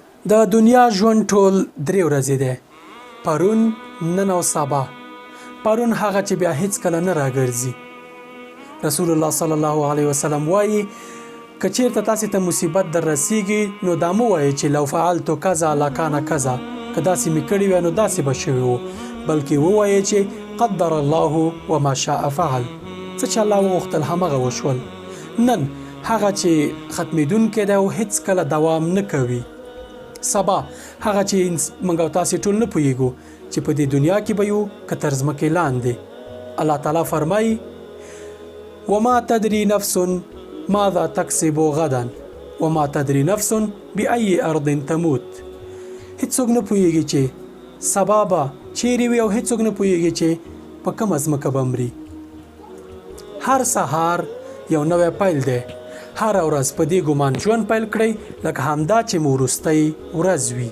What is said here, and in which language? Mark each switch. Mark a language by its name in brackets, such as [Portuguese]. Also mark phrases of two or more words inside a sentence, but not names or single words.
[Pashto] د دنیا ژوند ټول 3 ورځې دی، پرون، نن او سبا. پرون هغه چې بیا هیڅ کله نه راګرځي. رسول الله [Arabic] صلی الله علیه وسلم [Pashto] وایي که چیرته تاسې ته مصیبت در رسیږي نو دا مو وایي چې [Arabic] لو فعلت کذا لکان کذا، [Pashto] که داسې مې کړي وای نو داسې به شوي وو، بلکې ووایي چې [Arabic] قدر الله وما شاء فعل، [Pashto] څه چې الله وغوښتل همغه وشول. نن هغه چې ختمېدونکی دی او هیڅ کله دوام نه کوي. سبا هغه چې موږ او تاسې ټول نه پوهیږو چې په دې دنیا کې به یو که تر ځمکې لاندې. الله تعالی فرمایي [Arabic] وما تدري نفس ماذا تكسب غدا وما تدري نفس بأي أرض تموت. [Pashto] هیڅوک نه پوهیږي چې سبا به چیرې وي او هیڅوک نه پوهیږي چې په کومه ځمکه به مري. هر سهار یو نوی پیل دی. هر ورځ په دې ګمان ژوند پیل کړئ لکه همدا چې مو وروستۍ ورځ وي.